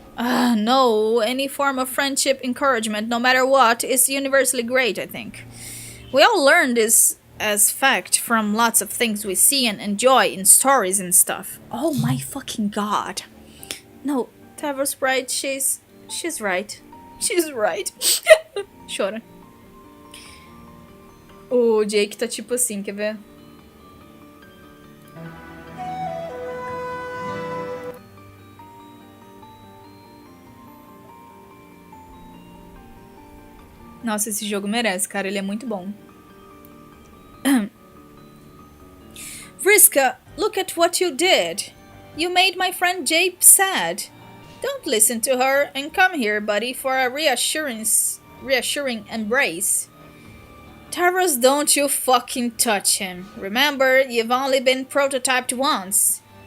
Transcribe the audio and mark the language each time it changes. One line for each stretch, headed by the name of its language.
English: No, any form of friendship encouragement, no matter what, is universally great, I think. We all learn this as fact from lots of things we see and enjoy in stories and stuff. Oh my fucking god. No, Tavros right, she's right. She's right.
Portuguese: Chora. O Jake tá tipo assim, quer ver? Nossa, esse jogo merece, cara. Ele é muito bom.
English: Vriska, look at what you did. You made my friend Jape sad. Don't listen to her and come here, buddy, for a reassuring embrace. Tavros, don't you fucking touch him. Remember, you've only been prototyped once.